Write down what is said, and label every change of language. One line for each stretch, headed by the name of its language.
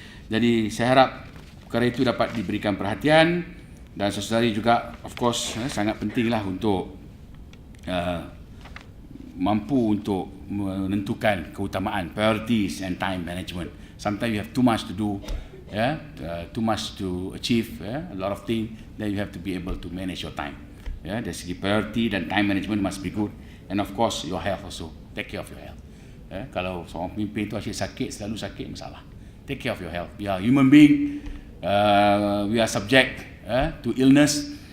Malay: Jadi saya harap perkara itu dapat diberikan perhatian, dan saudari juga of course sangat pentinglah untuk mampu untuk menentukan keutamaan,
English: priorities and time management. Sometimes you have too much to do, too much to achieve, a lot of things, then you have to be able to manage your time.
Malay: Dari segi
English: priority dan time management must be good, and of course your health also. Take care of your health.
Malay: Kalau seorang pemimpin itu asyik sakit, selalu sakit, masalah.
English: Take care of your health. We are human being, we are subject to illness.